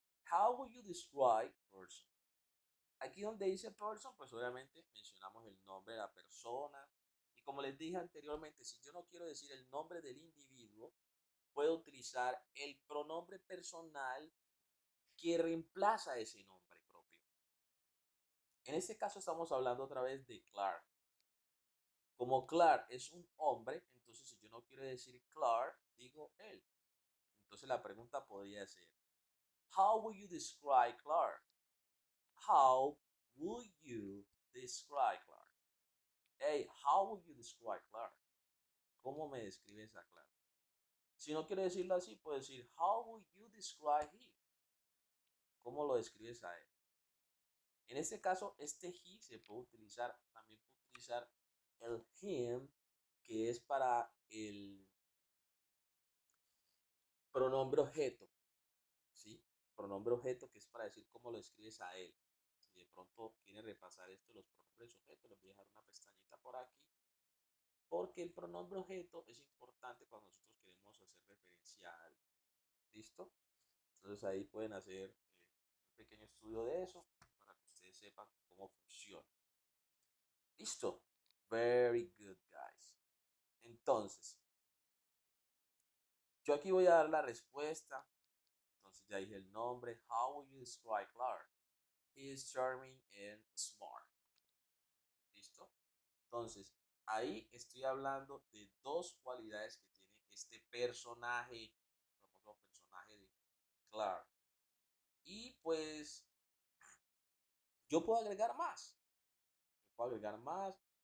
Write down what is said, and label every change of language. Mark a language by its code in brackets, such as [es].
[en] How would you describe person? [es] Aquí donde dice person, pues obviamente mencionamos el nombre de la persona. Y como les dije anteriormente, si yo no quiero decir el nombre del individuo, puedo utilizar el pronombre personal que reemplaza ese nombre propio. En este caso estamos hablando otra vez de Clark. Como Clark es un hombre, entonces si yo no quiero decir Clark, digo él. Entonces la pregunta podría ser, [en] how would you describe Clark? How would you describe Clark? Hey, how would you describe Clark? [es] ¿Cómo me describes a Clark? Si no quiero decirlo así, puedo decir, [en] how would you describe him? [es] ¿Cómo lo describes a él? En este caso, este he se puede utilizar, también puedo utilizar el him, que es para el pronombre objeto, ¿sí? Pronombre objeto que es para decir cómo lo escribes a él. Si de pronto quieren repasar esto, los pronombres objetos, les voy a dejar una pestañita por aquí, porque el pronombre objeto es importante cuando nosotros queremos hacer referencia a algo. ¿Listo? Entonces ahí pueden hacer un pequeño estudio de eso para que ustedes sepan cómo funciona. ¿Listo? [en] Very good, guys. [es] Entonces, yo aquí voy a dar la respuesta. Entonces ya dije el nombre. [en] How would you describe Clark? He is charming and smart. [es] ¿Listo? Entonces, ahí estoy hablando de dos cualidades que tiene este personaje, el famoso personaje de Clark. Y pues, yo puedo agregar más. Yo puedo agregar más.